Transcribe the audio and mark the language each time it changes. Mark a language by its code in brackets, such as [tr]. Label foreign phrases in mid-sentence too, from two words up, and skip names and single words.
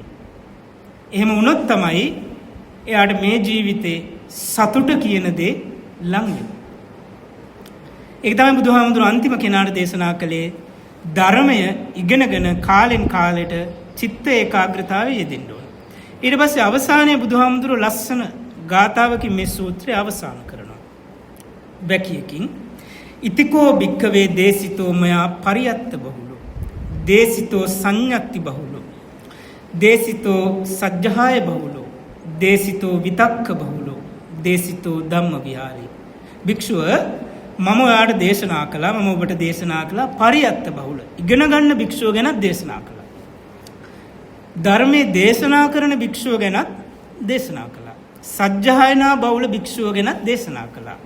[si] එහෙම වුණොත් තමයි එයාට මේ ජීවිතේ සතුට කියන දේ ලං වෙන්නේ. ඒක තමයි බුදුහාමුදුරුවෝ අන්තිම කෙනාට දේශනා කළේ ධර්මය ඉගෙනගෙන කාලෙන් කාලෙට චිත්ත ඒකාග්‍රතාවය යෙදෙන්න ඕන. ඊට පස්සේ අවසානයේ බුදුහාමුදුරුවෝ ලස්සන ගාථාවකින් මේ සූත්‍රය අවසන් කරනවා. [pi] වැකියකින් ඉතිකෝ භික්ඛවේ දේසිතෝ මයා පරියත්ත බහුලෝ දේසිතෝ සංඤත්ති බහුලෝ දේසිතෝ සජ්ජහාය බහුලෝ දේසිතෝ විතක්ක බහුලෝ දේසිතෝ ධම්ම විහාරී. [si] භික්ෂුව මම ඔයාට දේශනා කළා, මම ඔබට දේශනා කළා පරියත්ත බහුල ඉගෙන ගන්න භික්ෂුව ගැන දේශනා කළා. ධර්මයේ දේශනා කරන භික්ෂුව ගැනත් දේශනා කළා. සජ්ජහායනා බහුල භික්ෂුව ගැනත් දේශනා කළා.